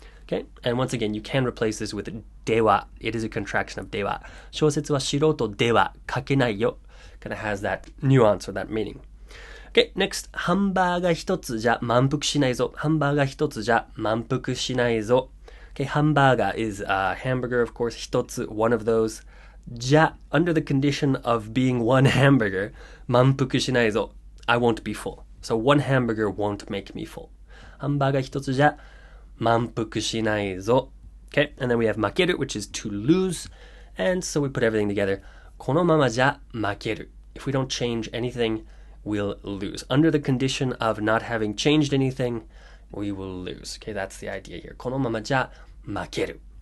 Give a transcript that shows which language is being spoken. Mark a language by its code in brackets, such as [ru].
[en] Okay, and once again, you can replace this with では. It is a contraction of では. [ja] 小説は素人では書けないよ. [en] Kind of has that nuance or that meaning. [ja] Okay, next, ハンバーガー一つじゃ満腹しないぞ。ハンバーガー一つじゃ満腹しないぞ。 [en] Okay, ハンバーガー is a hamburger, of course. 一つ, one of those. じゃ, under the condition of being one hamburger, [ja] 満腹しないぞ. [en] I won't be full. So one hamburger won't make me full. [ja] ハンバーガー一つじゃ満腹しないぞ. [en] Okay, and then we have 負ける, which is to lose. And so we put everything together. [ja] このままじゃ負ける. [en] If we don't change anything, we'll lose. Under the condition of not having changed anything, we will lose. Okay, that's the idea here. [ja] このままじゃ負ける.